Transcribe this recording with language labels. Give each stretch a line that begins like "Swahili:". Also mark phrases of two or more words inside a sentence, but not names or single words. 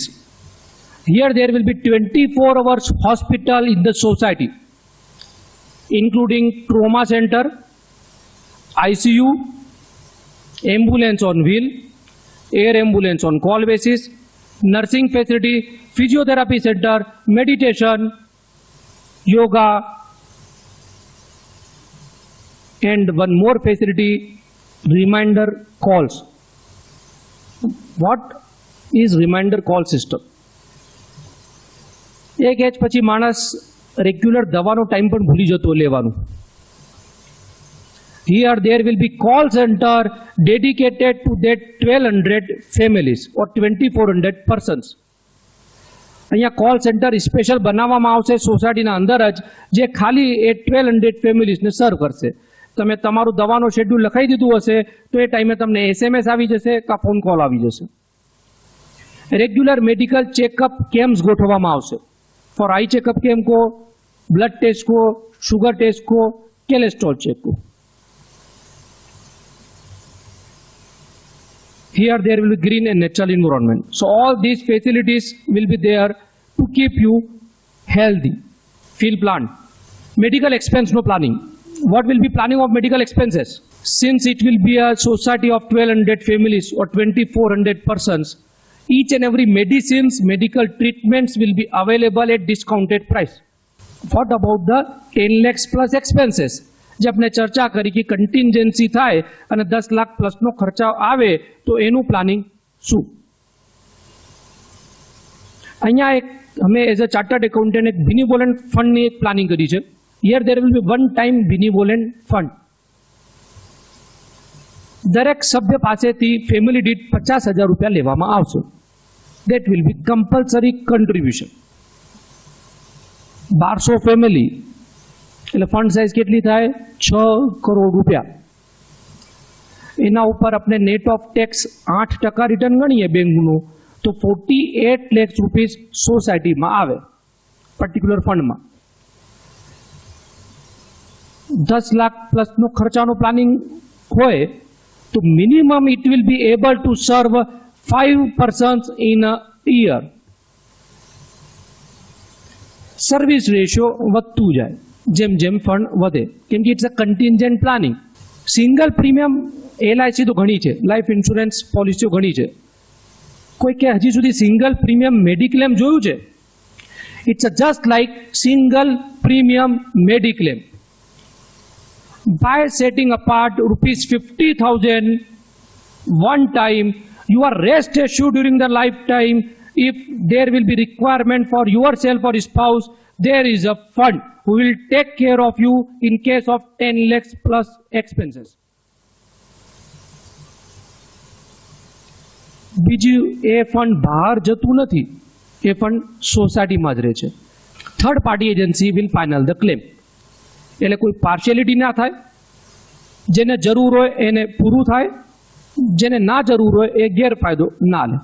English: Here there will be 24 hours hospital in the society, including trauma center, ICU, ambulance on wheel, air ambulance on call basis, nursing facility, physiotherapy center, meditation, yoga, and one more facility, reminder calls. What is reminder call system?
Gujarati: એક એજ પછી માણસ રેગ્યુલર દવાનો ટાઈમ પણ ભૂલી જતો લેવાનું.
English: Here there will be call center dedicated to that 1200 families or 2400 persons.
Gujarati: અહીંયા
English: call center
Gujarati: સ્પેશિયલ બનાવવામાં આવશે સોસાયટીના અંદર જ, જે ખાલી એ 1200 ફેમિલીઝને સર્વ કરશે. તમે તમારું દવાનું શેડ્યુલ લખાઈ દીધું હશે તો એ ટાઈમે તમને SMS આવી જશે કાં
English: phone call
Gujarati: આવી જશે.
English: regular medical checkup camps
Gujarati: ગોઠવવામાં આવશે.
English: for eye checkup camp को, blood test को, sugar test को, cholesterol check को. Here there will be green and natural environment. So all these facilities will be there to keep you healthy. Field plan. Medical expense no planning. What will be planning of medical expenses? Since it will be a society of 1200 families or 2400 persons, each and every medicines, medical treatments will be available at discounted price. What about the 10 lakhs plus expenses?
Gujarati: જે આપણે ચર્ચા કરી કે કન્ટિન્જન્સી થાય અને 10 લાખ પ્લસનો ખર્ચા આવે તો એનું પ્લાનિંગ શું? અહીંયા એક અમે
English: as a chartered accountant
Gujarati: એક
English: benevolent fund
Gujarati: એક પ્લાનિંગ કરી છે.
English: here there will be one time benevolent fund.
Gujarati: દરેક સભ્ય પાસેથી ફેમિલી દીઠ 50,000 રૂપિયા લેવામાં આવશે.
English: That will be compulsory contribution.
Gujarati: 1200 ફેમિલી એટલે ફંડ સાઇઝ કેટલી થાય? 6 કરોડ રૂપિયા. એના ઉપર આપણે
English: net of tax
Gujarati: 8% રિટર્ન ગણીએ બેંકનું તો 48 લાખ રૂપીસ સોસાયટીમાં આવે પર્ટિક્યુલર ફંડમાં. 10 લાખ પ્લસનો ખર્ચાનો પ્લાનિંગ હોય તો
English: minimum it will be able to serve 5 persons in a year. service ratio
Gujarati: વધતું જાય જેમ જેમ ફંડ વધે, કેમ કે
English: it's a contingent planning. single premium
Gujarati: LIC તો ઘણી છે,
English: life insurance policies
Gujarati: ઘણી છે. કોઈ કે હજી સુધી
English: single premium mediclaim
Gujarati: જોયું છે?
English: it's just like single premium mediclaim. By setting apart ₹50,000 one time, you are rest assured during the lifetime. If there will be requirement for yourself or spouse, there is a fund who will take care of you in case of 10 lakhs plus expenses.
Gujarati: બીજું એ ફંડ બહાર જતું નથી, એ ફંડ સોસાયટીમાં જ રહે છે.
English: third party agency will final the claim.
Gujarati: એટલે કોઈ પાર્શિયાલિટી ના થાય, જેને જરૂર હોય એને પૂરું થાય, જેને ના જરૂર હોય એ ગેરફાયદો ના લે.